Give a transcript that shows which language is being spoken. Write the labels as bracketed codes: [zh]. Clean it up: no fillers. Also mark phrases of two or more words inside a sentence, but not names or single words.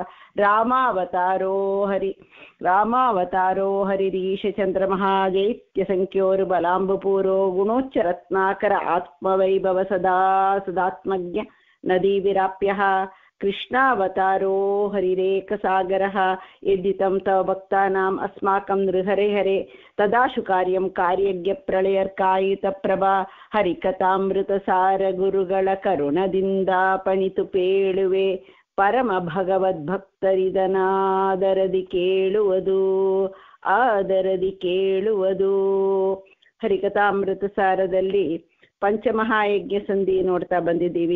[sa] ರಾಮಾವತಾರೋ ಹರಿರೀಶ ಚಂದ್ರಮಃ ಜೈತ್ಯ ಸಂಖ್ಯೋರು ಬಲಾಂಬುಪೂರೋ ಗುಣೋಚ್ಚರತ್ನಾಕರ ಆತ್ಮವೈಭವ ಸದಾತ್ಮಜ್ಞ ನದೀ ವಿರಾಪ್ಯ ಕೃಷ್ಣಾವತಾರೋ ಹರಿರೇಕಸಾಗರಃ ಯದ್ದಿತಂ ತವ ಭಕ್ತಾನಾಂ ಅಸ್ಮಾಕಂ ನೃಹರೆ ಹರೆ ತದಾಶು ಕಾರ್ಯಜ್ಞ ಪ್ರಳಯರ್ಕಾಯಿತ ಪ್ರಭಾ [kn] ಹರಿಕಥಾಮೃತಸಾರ ಗುರುಗಳ ಕರುಣದಿಂದ ಪಣಿತು ಪೇಳುವೆ ಪರಮ ಭಗವದ್ಭಕ್ತರಿದನಾದರದಿ ಕೇಳುವುದು ಹರಿಕಥಾಮೃತ ಸಾರದಲ್ಲಿ ಪಂಚಮಹಾಯಜ್ಞ ಸಂಧಿ ನೋಡ್ತಾ ಬಂದಿದ್ದೀವಿ.